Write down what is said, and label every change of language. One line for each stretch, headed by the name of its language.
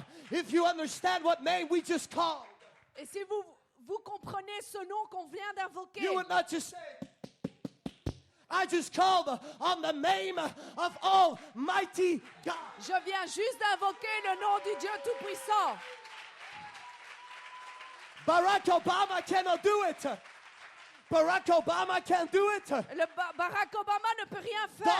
English: If you understand what name we just called,
French: Et si vous comprenez ce nom qu'on vient d'invoquer,
English: you would not just say, I just called on the name of Almighty God.
French: je viens juste d'invoquer le nom du Dieu Tout-Puissant.
English: Barack Obama cannot do it. Barack Obama can't do it.
French: Barack Obama ne peut rien faire.